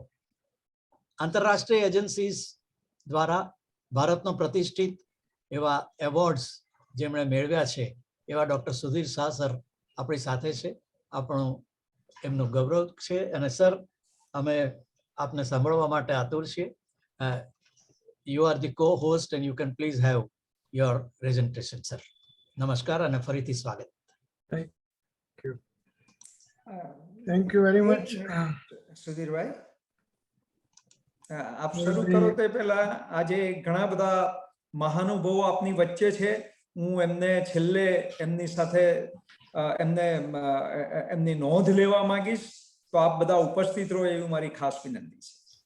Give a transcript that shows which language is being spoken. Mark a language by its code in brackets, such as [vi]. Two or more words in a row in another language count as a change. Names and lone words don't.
[gu] આંતરરાષ્ટ્રીય એજન્સીઝ દ્વારા ભારતનો પ્રતિષ્ઠિત એવા એવોર્ડ્સ જેમણે મેળવ્યા છે એવા ડોક્ટર સુધીર શાહ સર આપણી સાથે છે. આપણું એમનું ગૌરવ છે. અને સર, અમે આપને સાંભળવા માટે આતુર છીએ. [en] you are the co-host and you can please have your presentation, sir. [gu] નમસ્કાર અને ફરીથી સ્વાગત. [en] Thank you very much. [gu] સુધીરભાઈ, આપ શરૂ કરો તે પહેલા આજે ઘણા બધા મહાનુભાવો આપની વચ્ચે છે. હું એમને છેલ્લે એમની સાથે એમની નોંધ લેવા માંગીશ, તો આપ બધા ઉપસ્થિત રહો એવી મારી ખાસ વિનંતી છે.